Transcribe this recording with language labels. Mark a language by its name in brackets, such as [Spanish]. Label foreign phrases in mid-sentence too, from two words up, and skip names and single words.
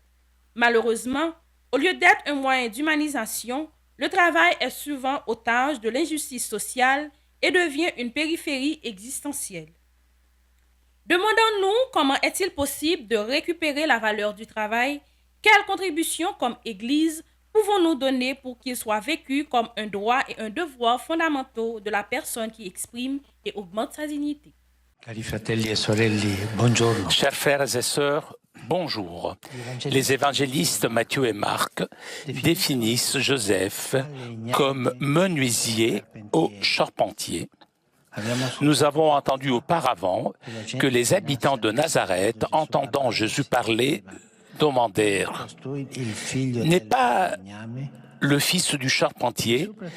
[French] Malheureusement, au lieu d'être un moyen d'humanisation, le travail est souvent otage de l'injustice sociale et devient une périphérie existentielle. Demandons-nous comment est-il possible de récupérer la valeur du travail, quelles contributions comme Église pouvons-nous donner pour qu'il soit vécu comme un droit et un devoir fondamentaux de la personne qui exprime et augmente sa dignité. [Italian] Cari fratelli e sorelle, buongiorno. [French] Chers frères et sœurs, bonjour. Les évangélistes Matthieu et Marc définissent Joseph comme menuisier ou charpentier. Nous avons entendu auparavant que les habitants de Nazareth, entendant Jésus parler, demandèrent « N'est pas le fils du charpentier ?»